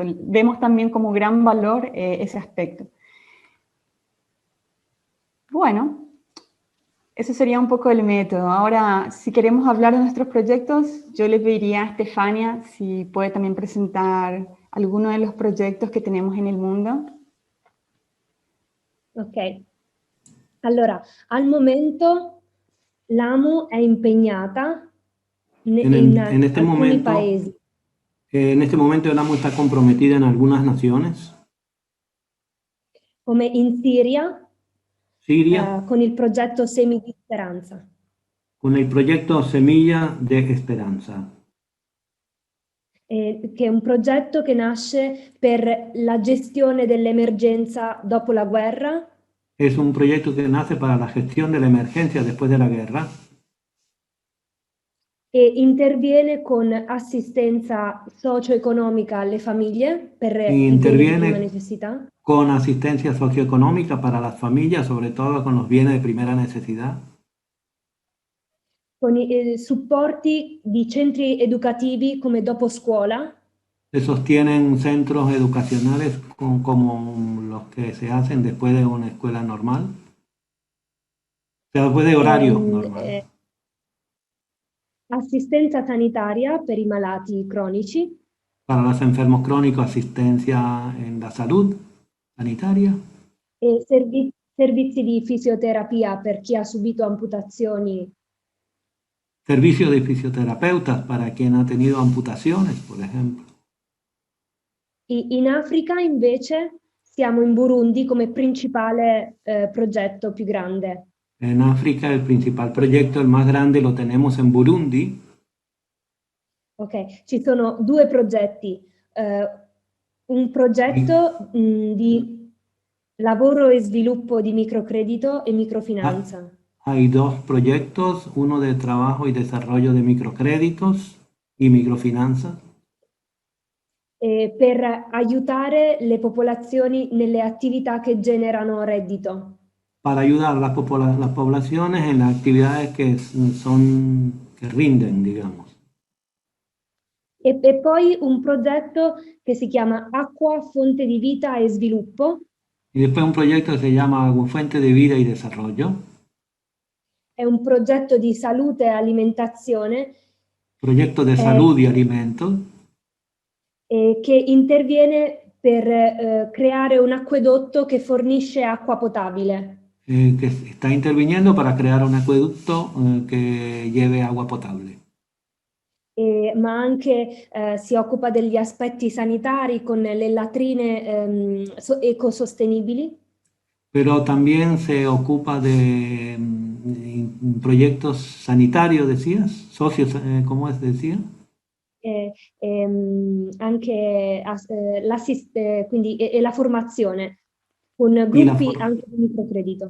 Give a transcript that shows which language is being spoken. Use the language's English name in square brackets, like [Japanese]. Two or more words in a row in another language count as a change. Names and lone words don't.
[Spanish] Vemos también como gran valor ese aspecto. Bueno, ese sería un poco el método. Ahora, si queremos hablar de nuestros proyectos, yo le pediría a Estefania si puede también presentar alguno de los proyectos que tenemos en el mundo. Ok. [Italian] Allora, al momento l'AMO è impegnata [Spanish] En este [Italian] alcuni [Spanish] momento, [Italian] paesi. [Spanish] En este momento el AMO está comprometida en algunas naciones. [Italian] Come in Siria, Siria, con il progetto Semi di Speranza. [Spanish] con el proyecto Semilla de Esperanza, [Italian] Che è un progetto che nasce per la gestione dell'emergenza dopo la guerra. [Spanish] es un proyecto que nace para la gestión de la emergencia después de la guerra [Italian] E interviene con assistenza socio-economica alle famiglie per e i beni di prima [Spanish] interviene [Italian] necessità. [Spanish] con asistencia socioeconómica para las familias, sobre todo con los bienes de primera necesidad, [Italian] Con i supporti di centri educativi come dopo scuola. [Spanish] se sostienen centros educacionales como los que se hacen después de una escuela normal, o sea, después de horario normal. [Italian] Assistenza sanitaria per i malati cronici. [Spanish] Para los enfermos crónicos, asistencia en la salud sanitaria. [Italian] E servizi di fisioterapia per chi ha subito amputazioni. [Spanish] Servicios de fisioterapeutas para quien ha tenido amputaciones, por ejemplo. [Italian] In Africa invece siamo in Burundi come principale progetto più grande. [Spanish] En África el principal proyecto, el más grande, lo tenemos en Burundi. [Italian] Ok, ci sono due progetti. Un progetto di lavoro e sviluppo di microcredito e microfinanza. [Spanish] Hay dos proyectos, uno de trabajo y desarrollo de microcréditos y microfinanza. [Italian] Per aiutare le popolazioni nelle attività che generano reddito. [Spanish] Para ayudar a las poblaciones en las actividades que rinden, digamos. [Italian] E poi un progetto che si chiama Acqua, Fonte di Vita e Sviluppo. [Spanish] Y después un proyecto que se llama Fuente de Vida y Desarrollo. [Italian] È un progetto di salute e alimentazione. [Spanish] Proyecto de salud y alimentos. [Italian] Che interviene per creare un acquedotto che fornisce acqua potabile. [Spanish] Que está interviniendo para crear un acueducto que lleve agua potable. [Italian] Ma anche si occupa degli aspetti sanitari con le latrine ecosostenibili. [Spanish] pero también se ocupa de proyectos sanitarios, decías, socios, ¿cómo es, decía? [Italian] Anche quindi, la formazione con gruppi anche di microcredito.